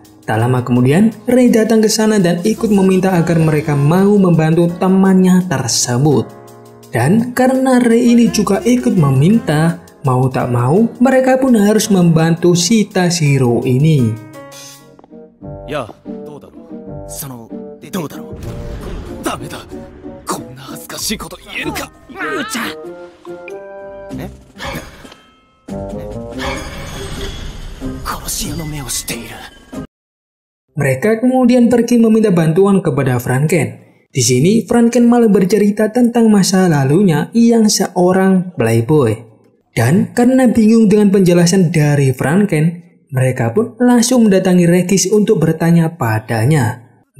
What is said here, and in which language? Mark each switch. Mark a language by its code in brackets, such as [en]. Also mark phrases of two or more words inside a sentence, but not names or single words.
[id] Tak lama kemudian, Ray datang ke sana dan ikut meminta agar mereka mau membantu temannya tersebut. Dan karena Ray ini juga ikut meminta, mau tak mau, mereka pun harus membantu si Tashiro ini. Ya, [ja] どうだろう。どうだろう。ダメだ。こんな恥ずかしいこと言えるか。うーちゃん。え？殺し屋の目をしている。 [id] Mereka kemudian pergi meminta bantuan kepada Franken. Di sini, Franken malah bercerita tentang masa lalunya yang seorang playboy. Dan karena bingung dengan penjelasan dari Franken, mereka pun langsung mendatangi Regis untuk bertanya padanya.